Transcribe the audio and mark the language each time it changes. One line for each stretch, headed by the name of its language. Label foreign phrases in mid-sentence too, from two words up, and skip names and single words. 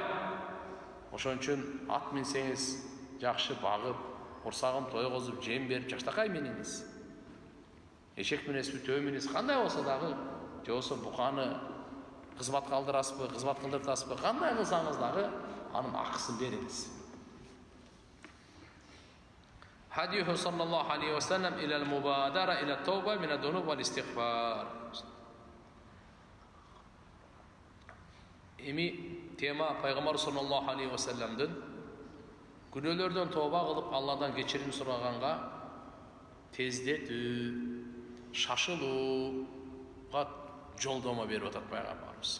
Kyrgyz: Ошон үчүн ат минсеңиз жакшы багып, курсагын тойгозуп, жем берип жаштакай мениңиз. Эшек менен бүтөө менен кандай болсо дагы, же болсо буканы кызмат кылдырасызбы, кызмат кылдыртасызбы, кандай кылсаңыз дагы анын акысын бериңиз.
Arabic: هديه صلى الله عليه وسلم إلى المبادرة إلى التوبة من الذنوب والاستغفار.
Kyrgyz: Эми тема пайгамбар
Arabic: صلى الله عليه وسلم
Kyrgyz: күнөөлөрдөн тооба кылып Алладан кечирим сураганга тездетүү, шашылууга жолдомо берип атат пайгамбарыбыз.